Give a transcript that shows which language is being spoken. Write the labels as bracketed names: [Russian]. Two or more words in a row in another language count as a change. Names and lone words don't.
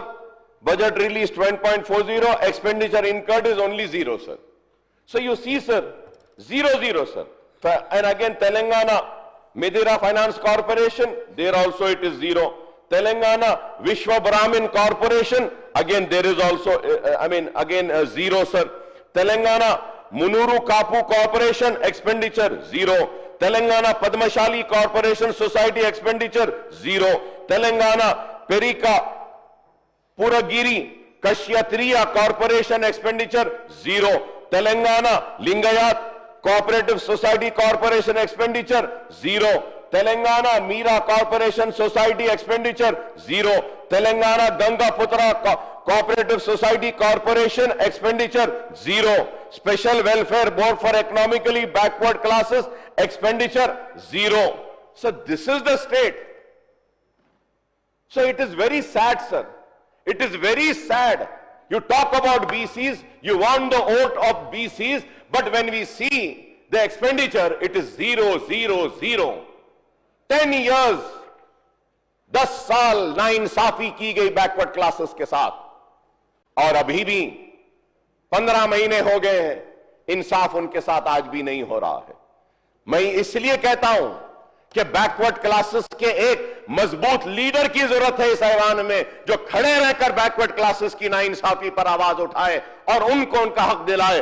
[English] Budget released 20.40, expenditure incurred is only 0, sir. So you see, sir, 0, sir. And again, Telangana Midira Finance Corporation, there also it is 0. Telangana Vishwa Brahmin Corporation, again there is also, 0, sir. Telangana Munuru Kapu Corporation, expenditure 0. Telangana Padmashali Corporation Society, expenditure 0. Telangana Perika Puragiri Kashyatriya Corporation, expenditure 0. Telangana Lingayat Cooperative Society Corporation, expenditure 0. Telangana Meera Corporation Society, expenditure 0. Telangana Gangaputra Cooperative Society Corporation, expenditure 0. Special Welfare Board for Economically Backward Classes, expenditure 0. So this is the state. So it is very sad, sir. It is very sad. You talk about BCs, you want the vote of BCs, but when we see the expenditure, it is 0, 0, 0. [Hindi] 10 years, 10 साल नाइंसाफी की गई [English] backward classes [Hindi] के साथ, और अभी भी 15 महीने हो गए हैं, इंसाफ उनके साथ आज भी नहीं हो रहा है। मैं इसलिए कहता हूं कि [English] backward classes [Hindi] के एक मजबूत लीडर की जरूरत है इस ऐवान में, जो खड़े रहकर [English] backward classes [Hindi] की नाइंसाफी पर आवाज उठाए और उनको उनका हक दिलाए।